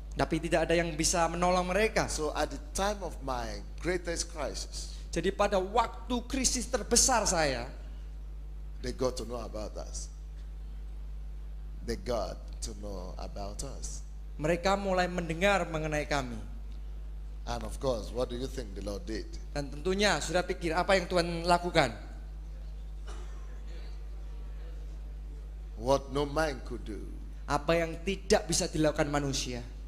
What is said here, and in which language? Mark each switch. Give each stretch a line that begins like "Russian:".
Indonesian: Tapi tidak ada yang bisa menolong mereka.
English: So at the time of my greatest crisis,
Indonesian: Jadi pada waktu krisis terbesar saya,
English: they got to know about us. They got to know about us.
Indonesian: mereka mulai mendengar mengenai kami.
English: And of course, what do you think the Lord did?
Indonesian: Dan tentunya sudah pikir apa yang Tuhan lakukan?
English: What no man could do.
Indonesian: Apa yang tidak bisa dilakukan manusia.